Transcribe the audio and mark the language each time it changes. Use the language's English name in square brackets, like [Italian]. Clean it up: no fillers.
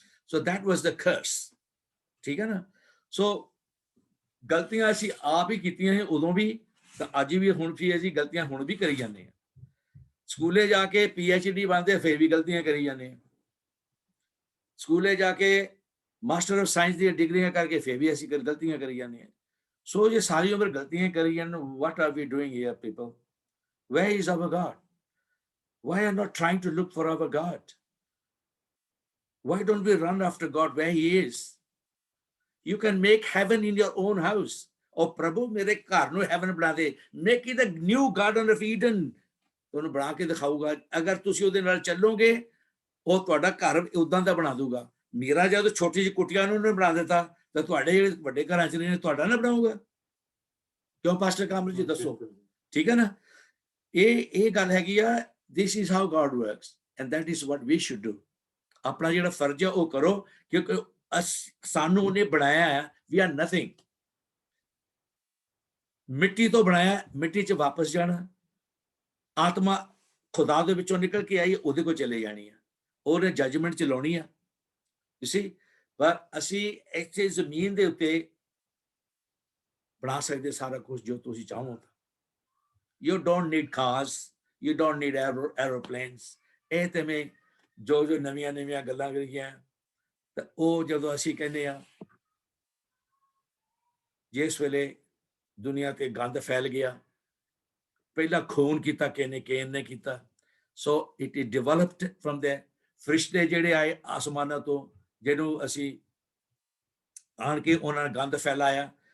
[English] So that was the curse. [Punjabi] ਠੀਕ ਹੈ ਨਾ. ਸੋ ਗਲਤੀਆਂ ਅਸੀਂ ਆਪ ਹੀ ਕੀਤੀਆਂ ਸੀ ਉਦੋਂ ਵੀ, ਤਾਂ ਅੱਜ ਵੀ ਹੁਣ ਵੀ ਅਸੀਂ ਗਲਤੀਆਂ ਹੁਣ ਵੀ ਕਰੀ ਜਾਂਦੇ ਹਾਂ. ਸਕੂਲੇ ਜਾ ਕੇ PhD ਬਣਦੇ ਫਿਰ ਵੀ ਗਲਤੀਆਂ ਕਰੀ ਜਾਂਦੇ ਹਾਂ. ਸਕੂਲੇ ਜਾ ਕੇ ਮਾਸਟਰ ਆਫ ਸਾਇੰਸ ਦੀਆਂ ਡਿਗਰੀਆਂ ਕਰਕੇ ਫਿਰ ਵੀ ਅਸੀਂ ਗਲਤੀਆਂ ਕਰੀ ਜਾਂਦੇ ਹਾਂ. ਸੋ ਜੇ ਸਾਰੀ ਉਮਰ ਗਲਤੀਆਂ ਕਰੀ ਜਾਣ, [English] what are we doing here, people? Where is our God? Why are not trying to look for our God? Why don't we run after God where he is? You can make heaven in your own house. Oh Prabhu, [Punjabi] mere ghar nu heaven bana de, [English] make it a new garden of Eden. [Punjabi] ਤੁਹਾਨੂੰ ਬਣਾ ਕੇ ਦਿਖਾਊਗਾ, ਅਗਰ ਤੁਸੀਂ ਉਹਦੇ ਨਾਲ ਚੱਲੋਗੇ, ਉਹ ਤੁਹਾਡਾ ਘਰ ਉਦਾਂ ਦਾ ਬਣਾ ਦੂਗਾ. ਮੇਰਾ ਜਦੋਂ ਛੋਟੀ ਜਿਹੀ ਕੁਟੀਆਂ ਨੂੰ ਉਹਨੇ ਬਣਾ ਦਿੱਤਾ, ਤਾਂ ਤੁਹਾਡੇ ਜਿਹੜੇ ਵੱਡੇ ਘਰਾਂ ਚ ਨੇ ਤੁਹਾਡਾ ਨਾ ਬਣਾਊਗਾ? ਕਿਉਂ ਪਾਸਟਰ ਕਾਮਲ ਜੀ ਦੱਸੋ? ਠੀਕ ਹੈ ਨਾ. ਇਹ ਗੱਲ ਹੈਗੀ ਆ. [English] this is how God works and that is what we should do. [Punjabi] ਆਪਣਾ ਜਿਹੜਾ ਫਰਜ਼ ਹੈ ਉਹ ਕਰੋ, ਕਿਉਂਕਿ ਸਾਨੂੰ ਉਹਨੇ ਬਣਾਇਆ ਹੈ. [English] we are nothing. [Punjabi] ਮਿੱਟੀ ਤੋਂ ਬਣਾਇਆ, ਮਿੱਟੀ 'ਚ ਵਾਪਸ ਜਾਣਾ. ਆਤਮਾ ਖੁਦਾ ਦੇ ਵਿੱਚੋਂ ਨਿਕਲ ਕੇ ਆਈ, ਉਹਦੇ ਕੋਲ ਚਲੇ ਜਾਣੀ ਆ, ਉਹਨੇ ਜੱਜਮੈਂਟ ਚ ਲਾਉਣੀ ਆ. [English] you see, [Punjabi] ਪਰ ਅਸੀਂ ਇੱਥੇ ਜ਼ਮੀਨ ਦੇ ਉੱਤੇ ਬਣਾ ਸਕਦੇ ਸਾਰਾ ਕੁਝ ਜੋ ਤੁਸੀਂ ਚਾਹੋ ਤਾਂ। [English] You don't need cars, you don't need aeroplanes। [Punjabi] ਇਹ ਤੇ ਮੈਂ ਜੋ ਨਵੀਆਂ ਗੱਲਾਂ ਕਰੀਆਂ ਤਾਂ ਉਹ ਜਦੋਂ ਅਸੀਂ ਕਹਿੰਦੇ ਆ ਜਿਸ ਵੇਲੇ ਦੁਨੀਆ ਤੇ ਗੰਦ ਫੈਲ ਗਿਆ, ਪਹਿਲਾਂ ਖੂਨ ਕੀਤਾ ਕੇਨ ਨੇ ਕੀਤਾ। [English] so it is developed from [Punjabi] ਦੇ ਫਰਿਸ਼ਤੇ ਜਿਹੜੇ ਆਏ ਆਸਮਾਨਾਂ ਤੋਂ, ਜਿਹਨੂੰ ਅਸੀਂ ਆਣ ਕੇ ਉਹਨਾਂ ਨੇ ਗੰਦ ਫੈਲਾਇਆ।